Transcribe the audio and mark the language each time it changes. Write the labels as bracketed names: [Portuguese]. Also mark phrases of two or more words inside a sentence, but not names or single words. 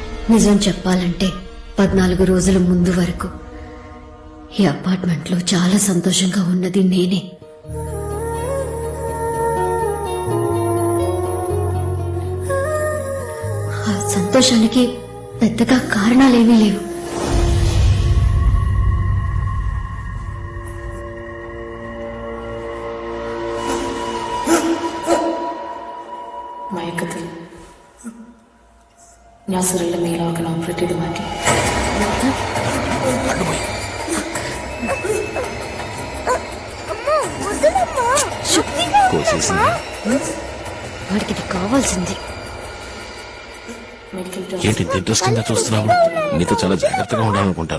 [Telugu] నిజం చెప్పాలంటే 14 రోజుల ముందు వరకు ఈ అపార్ట్మెంట్ లో చాలా సంతోషంగా ఉన్నది నేనే. ఆ సంతోషానికి పెద్దగా కారణాలేమీ లేవు. [Malayalam] മയക്കത്തിൽ ഞാൻ സിറിന്റെ നീളമൊക്കെ ഓപ്പറേറ്റ് ചെയ്ത് മാറ്റി. [Telugu] వాడికి ఇది కావాల్సింది. ఏంటి ఇంట్రెస్టింగ్ గా చూస్తున్నావు? నీతో చాలా జాగ్రత్తగా ఉండాలనుకుంటాను.